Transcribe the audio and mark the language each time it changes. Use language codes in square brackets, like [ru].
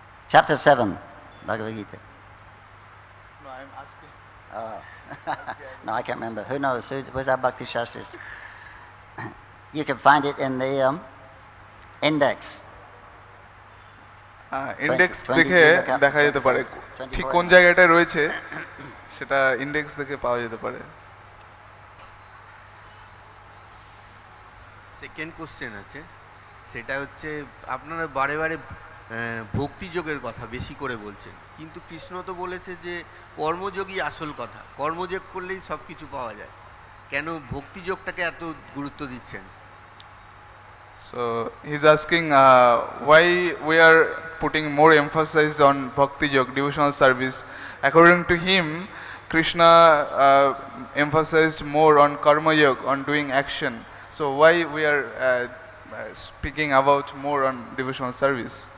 [en] Chapter 7, Bhagavad Gita. No, I'm asking. Oh. No, I can't remember. Who knows? Where's our Bhakti Shastras? You can find it in the index. [bn] Index 22 দেখে লেখা- দেখা যেতে পারে 24 ঠিক কোন জায়গাটায় রয়েছে, সেটা ইন্ডেক্স দেখে পাওয়া যেতে পারে। সেকেন্ড কোশ্চেন আছে, সেটা হচ্ছে আপনারা বারে বারে ভক্তিযোগের কথা বেশি করে বলছেন, কিন্তু কৃষ্ণ তো বলেছে যে কর্মযোগই আসল কথা, কর্মযোগ করলেই সব কিছু পাওয়া যায়, কেন ভক্তিযোগটাকে এত গুরুত্ব দিচ্ছেন? [en] So he's asking why we are putting more emphasis on bhakti yoga, devotional service. According to him, Krishna emphasized more on karma yoga, on doing action. So why we are speaking about more on devotional service?